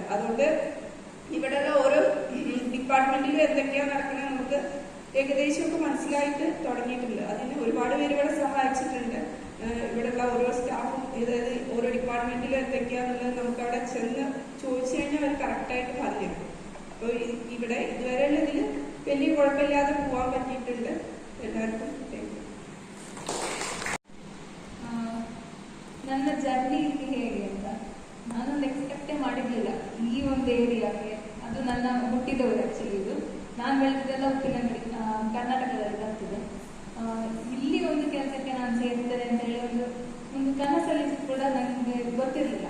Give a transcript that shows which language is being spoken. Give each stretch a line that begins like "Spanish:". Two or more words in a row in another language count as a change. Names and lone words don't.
Malayalam: അതുകൊണ്ട് ഇവിടെയുള്ള ഓരോ ഡിപ്പാർട്ട്മെന്റിലും എന്തൊക്കെയാണ് നടക്കുന്നത് നമുക്ക് ഏകദേശമൊക്കെ മനസ്സിലായിട്ട് തുടങ്ങിയിട്ടുണ്ട്. അതിന് ഒരുപാട് പേര് ഇവിടെ സഹായിച്ചിട്ടുണ്ട്. ഇവിടെയുള്ള ഓരോ സ്റ്റാഫും, അതായത് ഓരോ ഡിപ്പാർട്ട്മെന്റിലും എന്തൊക്കെയാണെന്നുള്ളത് നമുക്ക് അവിടെ ചെന്ന് ചോദിച്ചു കഴിഞ്ഞാൽ അവർ കറക്റ്റായിട്ട് പറഞ്ഞു. അപ്പോൾ ഇവിടെ ഇതുവരെയുള്ള ഇതിൽ വലിയ കുഴപ്പമില്ലാതെ പോകാൻ പറ്റിയിട്ടുണ്ട്. എല്ലാവർക്കും
Kannada: ನನ್ನ ಜರ್ನಿ ಹೇಗೆ ಅಂತ ನಾನೊಂದು ಎಕ್ಸ್ಪೆಕ್ಟೇ ಮಾಡಿರಲಿಲ್ಲ. ಈ ಒಂದು ಏರಿಯಾಗೆ, ಅದು ನನ್ನ ಹುಟ್ಟಿದವರು ಆ್ಯಕ್ಚುಲಿ. ಇದು ನಾನು ಬೆಳೆದಿದ್ದೆಲ್ಲ ಉಪ್ಪಿನಂಗಡಿ, ಕರ್ನಾಟಕದಲ್ಲಿ ಬರ್ತಿದೆ. ಇಲ್ಲಿ ಒಂದು ಕೆಲಸಕ್ಕೆ ನಾನು ಸೇರ್ತೇನೆ ಅಂತೇಳಿ ಒಂದು ಕನಸಲ್ಲಿ ಕೂಡ ನನಗೆ ಗೊತ್ತಿರಲಿಲ್ಲ.